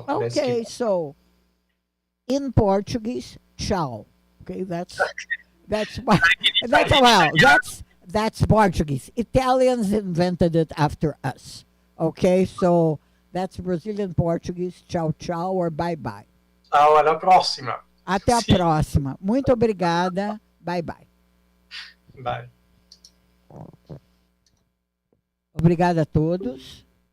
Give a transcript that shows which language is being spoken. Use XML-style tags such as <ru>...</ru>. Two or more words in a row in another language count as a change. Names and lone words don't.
<en>okay, so in Portuguese, tchau. Okay, that's Portuguese. Italians invented it after us. Okay, so that's Brazilian Portuguese.</en> <pt>Tchau, tchau,</pt> <en>or bye bye.</en> <pt>Tchau,</pt> <it>alla prossima.</it> <pt>Até a próxima. Muito obrigada.</pt> <en>Bye bye. Bye.</en> <pt>Obrigada a todos.</pt>